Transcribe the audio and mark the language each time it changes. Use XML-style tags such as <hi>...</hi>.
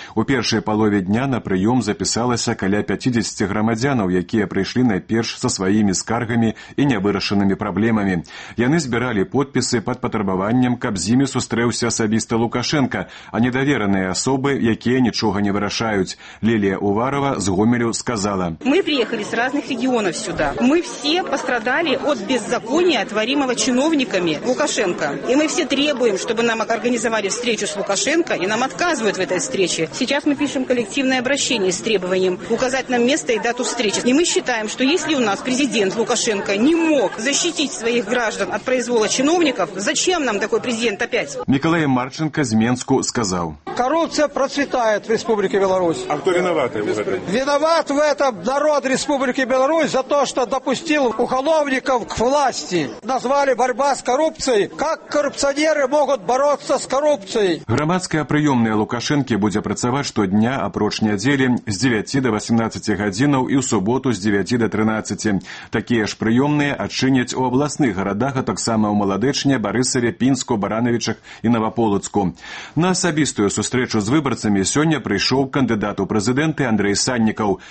<be>У першай палове дня на прыём запісалася каля 50 грамадзянаў, якія прыйшлі найперш са сваімі скаргамі і нявырашанымі праблемамі. Яны збіралі подпісы пад патрабаваннем, каб з імі сустрэўся асабіста Лукашэнка, а недаверныя асобы, якія нічога не вырашаюць. Лілія Уварова з Гомелю сказала:</be> <ru>«Мы приехалі з разных регіёнаў сюда. Мы все пострадалі от беззакония, творимого чиновниками Лукашенко. И мы все требуем, чтобы нам организовали встречу с Лукашенко, и нам отказывают в этой встрече. Сейчас мы пишем коллективное обращение с требованием указать нам место и дату встречи. И мы считаем, что если у нас президент Лукашенко не мог защитить своих граждан от произвола чиновников, зачем нам такой президент опять?» Николай Марченко из Минску сказал: «Коррупция процветает в Республике Беларусь. А кто виноват в этом? Виноват в этом народ Республики Беларусь за то, что допустил уголовников к власти. Назвали борьба с коррупцией. Как коррупционеры могут бороться с коррупцией?»</ru> <be>Грамадская прыёмная Лукашэнкі будзе працаваць штодня, апроч нядзелі, з 9 до 18 гадзінаў і ў суботу з 9 до 13. Такія ж прыёмныя адчыняць у абласных гарадах, а таксама ў Маладэчне, Барысаве, Пінску, Баранавічах і Наваполацку. На асабістую сустрэчу з выбарцамі сёння прыйшоў кандыдат у прэзідэнты Андрэй Саннікаў.</be>